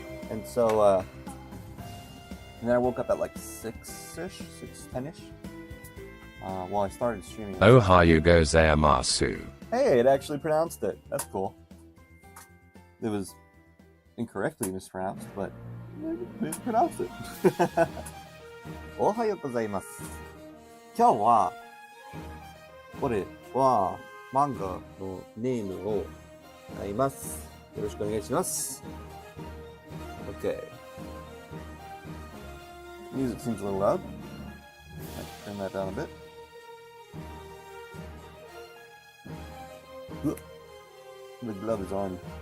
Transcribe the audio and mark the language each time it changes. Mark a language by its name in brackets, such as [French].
[English] And so, and then I woke up at like 6-ish, 6:10ish. Well, I started streaming. [Japanese] Ohayou gozaimasu. [English] Hey, it actually pronounced it. That's cool. It was incorrectly mispronounced, but it pronounced it. [Japanese] Ohayou gozaimasu. 今日はこれは漫画のネームを書きます。よろしくお願いします。 [English] Okay. Music seems a little loud. Turn that down a bit. The glove is on.